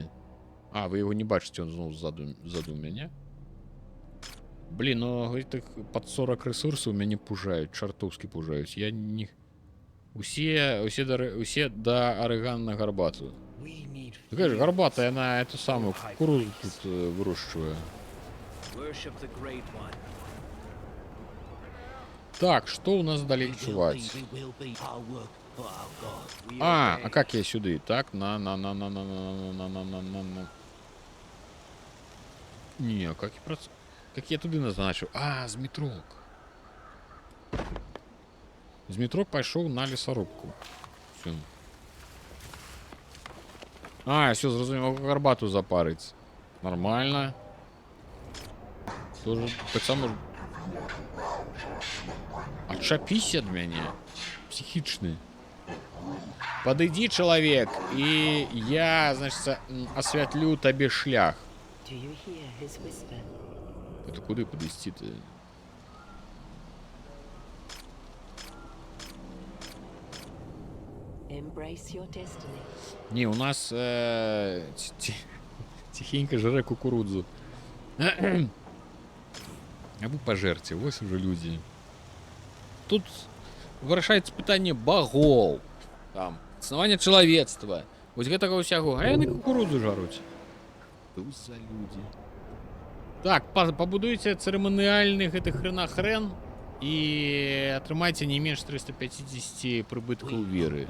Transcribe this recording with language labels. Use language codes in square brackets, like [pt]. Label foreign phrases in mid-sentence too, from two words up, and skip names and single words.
[be] А, вы яго не бачыце, ён зноў ззаду мяне. Блін, ну гэтых пад 40 рэсурсаў мяне пужаюць, чартоўскі пужаюць. Я не... Усе да арыгана гарбату. Такая же гарбата, яна эту самую кукурузу тут вырошчвае. [en] Worship the great one. [be] Так, што ў нас далей чуваць? [ru] А как я сюды? Так, на. [be] Не, как я туды назначыў? А, змітрок. Змітрок пайшоў на лесарубку. [ru] Всё. [be] А, все, зразумеў, гарбату запарыць. [ru] Нормально. Тоже так само... [be] Отчапіся ад мяне. Психічны. Подойди, чалавек, і я, значит, асвятлю табе шлях. [en] Do you hear his whisper? [ru] Это куди подвести-то? [en] Embrace your destiny. [uk] Не, у нас тихенько жре кукурудзу. А вы пожерьте, ось уже люди. [be] Тут вырашаецца пытанне багоў. Там, існаванне чалавецтва. Вось гэтага ўсяго, а яны кукурудзу жаруць. Што за людзі? Так, пабудуйце цырыманіяльны гэты хрен і атрымайце не менш 350 прыбыткаў веры.